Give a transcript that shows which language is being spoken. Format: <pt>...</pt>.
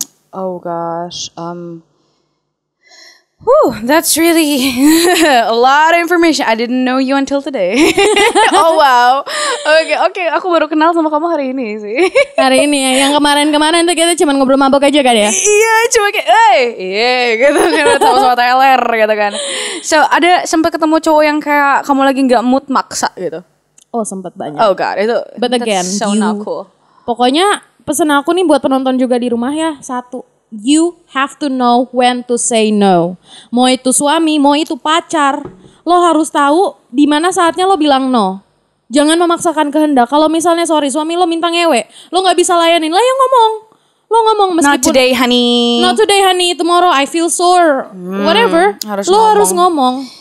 <en>Oh gosh, that's really a lot of information. I didn't know you until today. Oh wow.</en> <id>Oke, aku baru kenal sama kamu hari ini sih. Hari ini ya, yang kemarin-kemarin tuh kita cuma ngobrol mabok aja kan ya? Iya, cuma kayak, gitu kan, sama-sama teler gitu kan.</id> <en>So,</en> <id>ada sempat ketemu cowok yang kayak kamu lagi nggak mood maksa gitu? Oh sempet banyak.</id> <en>Oh god, itu. But again, that's so not cool.</en> <id>Pokoknya pesan aku nih buat penonton juga di rumah ya, satu.</id> <en>You have to know when to say no.</en> <id>Mau itu suami, mau itu pacar. Lo harus tahu di mana saatnya lo bilang no. Jangan memaksakan kehendak. Kalau misalnya sorry suami lo minta ngewe, lo nggak bisa layanin, lah ya ngomong. Lo ngomong meskipun</id> <en>Not today, honey. Not today, honey. Tomorrow I feel sore. Whatever.</en> <id>Harus ngomong.</id>